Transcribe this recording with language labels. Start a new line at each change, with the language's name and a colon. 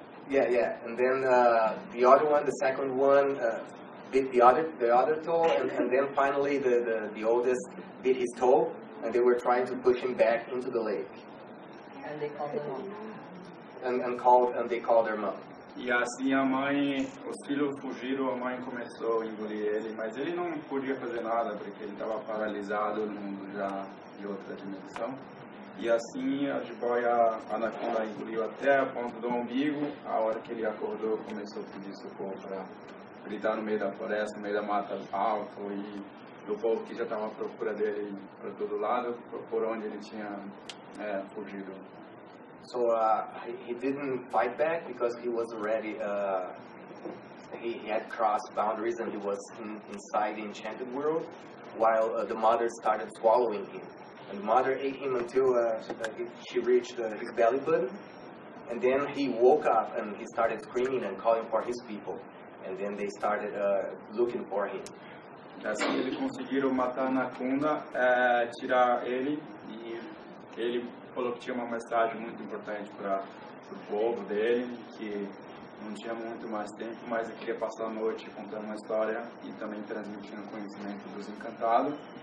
English: Yeah. And then the other one, the second one, bit the other toe, and then finally the oldest bit his toe, and they were trying to push him back into the lake. And they called their mom. And they called their mom.
Portuguese: E assim a mãe, os filhos fugiram, a mãe começou a engolir ele, mas ele não podia fazer nada, porque ele estava paralisado no mundo já de outra dimensão. E assim a jiboia anaconda engoliu até a ponta do umbigo. A hora que ele acordou, começou a pedir socorro para gritar no meio da floresta, no meio da mata alta, e o povo que já estava à procura dele para todo lado, por onde ele tinha fugido.
English: So he didn't fight back because he was already, he had crossed boundaries and he was inside the enchanted world, while the mother started swallowing him. And the mother ate him until she reached his belly button, and then he woke up and he started screaming and calling for his people, and then they started looking for him.
Portuguese: Assim eles conseguiram matar a anaconda, tirar ele, e ele falou que tinha uma mensagem muito importante para o povo dele, que não tinha muito mais tempo, mas ele queria passar a noite contando uma história e também transmitindo conhecimento dos encantados.